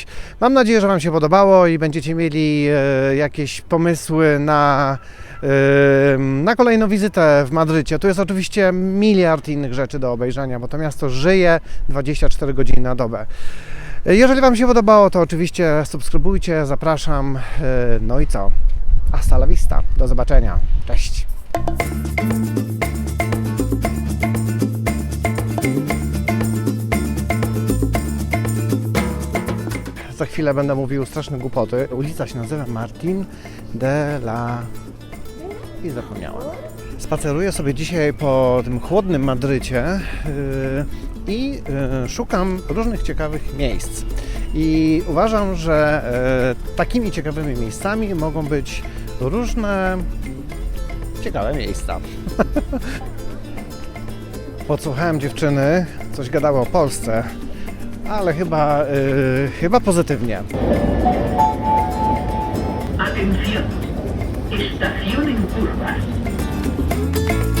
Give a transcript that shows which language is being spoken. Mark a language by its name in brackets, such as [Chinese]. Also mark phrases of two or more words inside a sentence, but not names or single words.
[Polish] Mam nadzieję, że Wam się podobało i będziecie mieli jakieś pomysły na kolejną wizytę w Madrycie. Tu jest oczywiście miliard innych rzeczy do obejrzenia, bo to miasto żyje 24 godziny na dobę. Jeżeli Wam się podobało, to oczywiście subskrybujcie, zapraszam. No i co? [Spanish] Hasta la vista. [Polish] Do zobaczenia. Cześć. Za chwilę będę mówił straszne głupoty. Ulica się nazywa Martín de la... i zapomniałem. Spaceruję sobie dzisiaj po tym chłodnym Madrycie i szukam różnych ciekawych miejsc. I uważam, że takimi ciekawymi miejscami mogą być różne ciekawe miejsca. Podsłuchałem dziewczyny, coś gadało o Polsce, ale chyba pozytywnie. [Spanish] Atención. Estación en curvas.